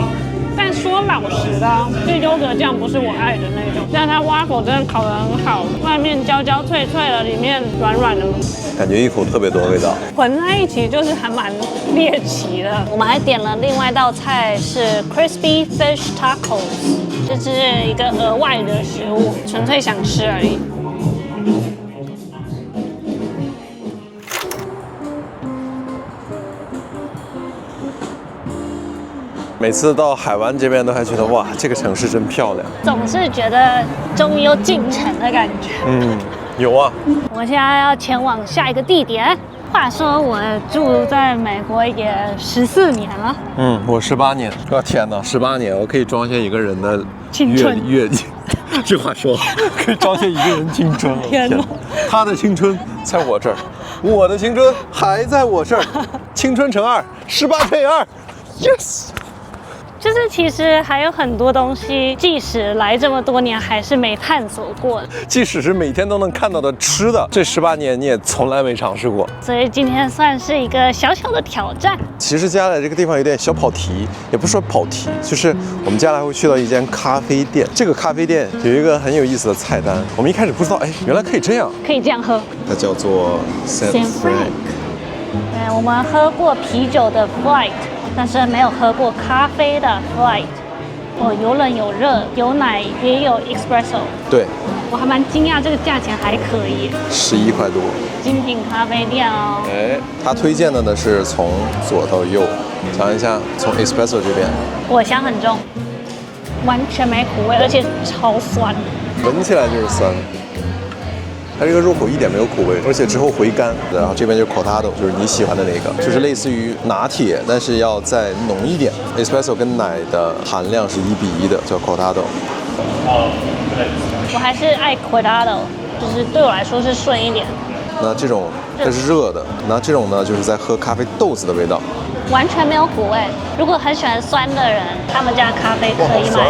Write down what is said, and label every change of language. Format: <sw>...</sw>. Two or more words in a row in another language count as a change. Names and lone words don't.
<zh>但說老實的，這優格醬不是我愛的那種，但它 waffle 真的烤得很好，外面焦焦脆脆的，裡面軟軟的，感覺一口特別多的味道，混在一起就是還蠻獵奇的。我們還點了另外一道菜是</zh> <en>Crispy Fish Tacos，</en> <zh>這是一個額外的食物，純粹想吃而已。每次到海灣這邊都還覺得哇，這個城市真漂亮，總是覺得終於又進城的感覺。有啊。我們現在要前往下一個地點。話說我住在美國也14年了。我18年。我天哪，18年，我可以裝下一個人的青春閱歷。這話說可以裝下一個人青春了。天哪，他的青春在我這兒，我的青春還在我這兒。青春乘2，18乘2 ，yes。就是其實還有很多東西，即使來這麼多年，還是沒探索過的。即使是每天都能看到的吃的，這18年你也從來沒嘗試過。所以今天算是一個小小的挑戰。其實接下來這個地方有點小跑題，也不是說跑題，就是我們接下來會去到一間咖啡店。這個咖啡店有一個很有意思的菜單，我們一開始不知道，哎，原來可以這樣，可以這樣喝。它叫做 Saint Frank。對，我們喝過啤酒的 Flight。但是沒有喝過咖啡的 Flight， 有冷有熱，有奶也有 Espresso。對，我還蠻驚訝，這個價錢還可以，11塊多。精品咖啡店哦。哎，他推薦的呢是從左到右，嘗一下，從 Espresso 這邊，果香很重，完全沒苦味，而且超酸，聞起來就是酸。它這個入口一點沒有苦味，而且之後回甘。然後這邊就是 cortado， 就是你喜歡的那個，就是類似於拿鐵，但是要再濃一點。Espresso 跟奶的含量是1:1的，叫 cortado。我還是愛 cortado， 就是對我來說是順一點。那這種它是熱的，那這種呢就是在喝咖啡豆子的味道，完全沒有苦味。如果很喜歡酸的人，他們家咖啡可以買。</zh>